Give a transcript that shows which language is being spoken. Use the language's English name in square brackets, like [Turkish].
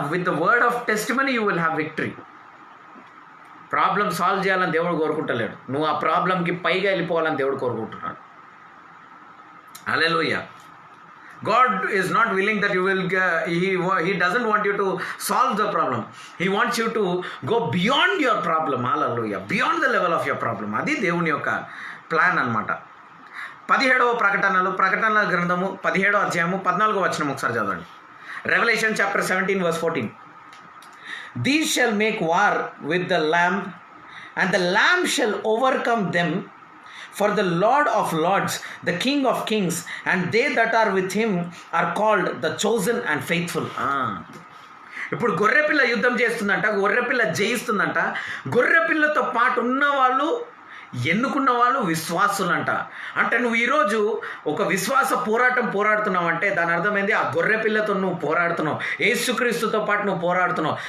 [English] With the word of testimony you will have victory. [Telugu] Problem solve చేయాలని దేవుడు కోరుకుంటలేడు. నువ్వు ఆ ప్రాబ్లంకి పైగా వెళ్ళిపోవాలని దేవుడు కోరుకుంటున్నాడు. హల్లెలూయా. [English] God is not willing that you will, he doesn't want you to solve the problem. He wants you to go beyond your problem. Hallelujah. Beyond the level of your problem. [Telugu] అది దేవుని యొక్క ప్లాన్ అన్నమాట. 17వ ప్రకటనల గ్రంథము 17వ అధ్యాయము 14వ వచనం ఒకసారి చదవండి. [English] Revelation chapter 17 verse 14. These shall make war with the Lamb, and the Lamb shall overcome them. For the Lord of Lords, the King of Kings, and they that are with him are called the chosen and faithful. [Telugu] ఇప్పుడు గొర్రెపిల్ల యుద్ధం చేస్తుందంట, గొర్రెపిల్ల జయిస్తుందంట. గొర్రెపిల్లతో పాటు ఉన్న వాళ్ళు, ఎన్నుకున్న వాళ్ళు విశ్వాసులంట. అంటే నువ్వు ఈరోజు ఒక విశ్వాస పోరాడుతున్నావు అంటే దాని అర్థమైంది ఆ గొర్రెపిల్లతో నువ్వు పోరాడుతున్నావు, యేసుక్రీస్తుతో పాటు నువ్వు పోరాడుతున్నావు.